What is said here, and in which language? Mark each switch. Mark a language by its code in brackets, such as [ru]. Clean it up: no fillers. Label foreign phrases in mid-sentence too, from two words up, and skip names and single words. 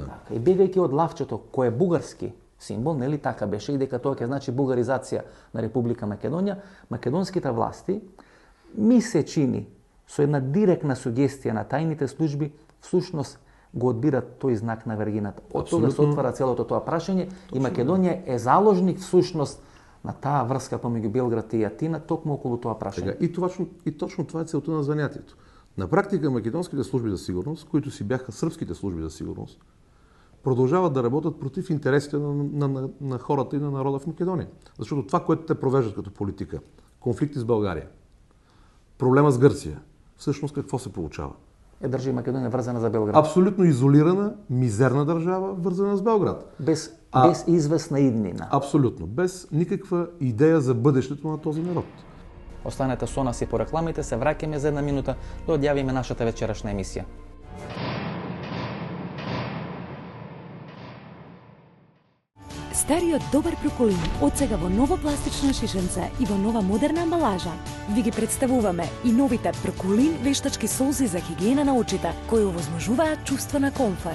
[mk] И бегајќи од лавчето кој е бугарски символ, нели така беше, и дека тоа ќе значи бугаризација на Република Македонија, македонските власти ми се чини со една директна сугестија на тајните служби всушност го одбират тој знак на Вергината. Од тога се отвара целото тоа прашање и Македонија е заложник всушност на таа врска помеѓу Белград и Атина токму околу тоа прашање. [bg] И точно това е целта на зањатието. На практика македонските служби за сигурност, които си бяха српските служби за сигурност, продължават да работят против интересите на хората и на народа в Македония. Защото това, което те провеждат като политика, конфликти с България, проблема с Гърция, всъщност какво се получава? Държи Македония вързана за Белград. Абсолютно изолирана, мизерна държава, вързана с Белград. [mk] Без известна иднина. [bg] Абсолютно. Без никаква идея за бъдещето на този народ. [mk] Останете со нас и по рекламите, се враќаме за една минута да одјавиме нашата вечерашна емисија. Стариот добар Проколин од сега во ново пластично шишенце и во нова модерна амбалажа. Ви ги представуваме и новите Проколин вештачки солзи за хигиена на очите, кои овозможуваат чувство на комфор.